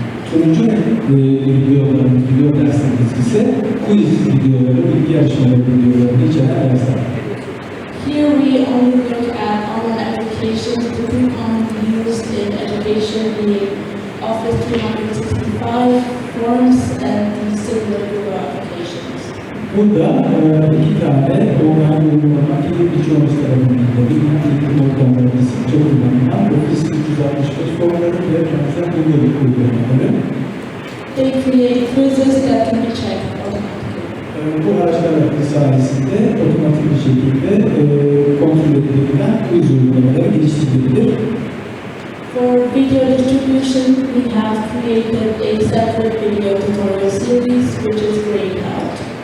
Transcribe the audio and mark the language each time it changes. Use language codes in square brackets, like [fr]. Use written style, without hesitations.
[tr] Turuncu videolarımız, video derslerimiz ise quiz videoları, bilgi yarışmaları videolarını içeren dersler. [en] Here we only look at online applications to be used in education, the Office 365 forms and the similar Google applications. [tr] Burada iki tane online uygulama ki birçoğumuz tarafından da bilinen eğitim ortamlarında sıkça kullanılan Office 365 formları ve benzer Google uygulamaları. [en] They create quizzes that can be checked automatically. [tr] Bu araçlar sayesinde otomatik bir şekilde kontrol edilebilen quiz uygulamaları geliştirilebilir. [en] For video distribution, we have created a separate video tutorial series, which is grayed out.